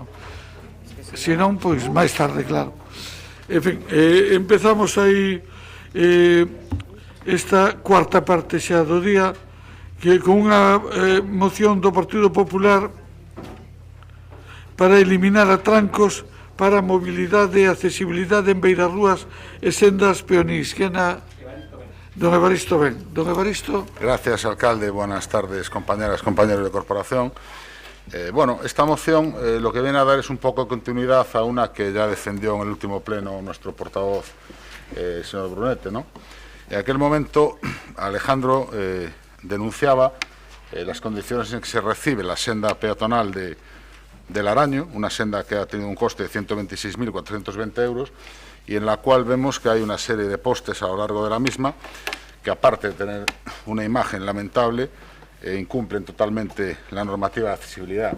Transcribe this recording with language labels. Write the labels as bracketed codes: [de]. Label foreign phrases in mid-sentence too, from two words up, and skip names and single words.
[gl] Se non, pois, máis tarde, claro. En fin, empezamos aí esta cuarta parte xa do día, que con unha moción do Partido Popular para eliminar atrancos para a mobilidade e accesibilidade en beirarrúas e sendas peonís. Don Evaristo, ben. Don Evaristo. [es] Gracias, alcalde. Buenas tardes, compañeras, compañeros de corporación. Bueno, esta moción lo que viene a dar es un poco de continuidad a una que ya defendió en el último pleno nuestro portavoz, el señor Brunete, ¿no? En aquel momento, Alejandro denunciaba las condiciones en que se recibe la senda peatonal del Araño, una senda que ha tenido un coste de 126.420 euros y en la cual vemos que hay una serie de postes a lo largo de la misma que, aparte de tener una imagen lamentable, incumplen totalmente la normativa de accesibilidad.